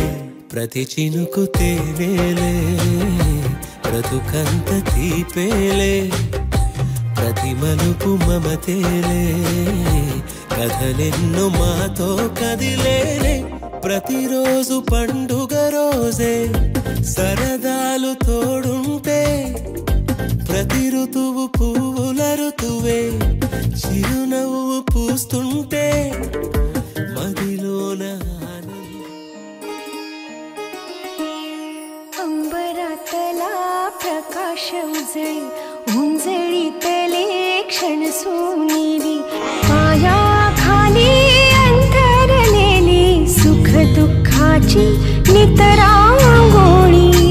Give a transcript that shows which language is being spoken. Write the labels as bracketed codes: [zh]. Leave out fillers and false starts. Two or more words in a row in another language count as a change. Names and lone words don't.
[te] ప్రతి చినుకు తేనేలే బ్రతుకంత తీపేలే ప్రతి మలుపు మమతేలే కథలెన్నో మాతో కదిలేలే ప్రతిరోజు పండుగ రోజే సరదాలు తోడుంటే ప్రతి ఋతువు పువ్వుల ఋతువే చిరునవ్వు పూస్తుంటే మదిలోన [mr] अंबरातला प्रकाश उजळी उंजळीतले क्षण सोनेरी माया खाली अंतरलेली सुख दुःखाची नितरांगोळी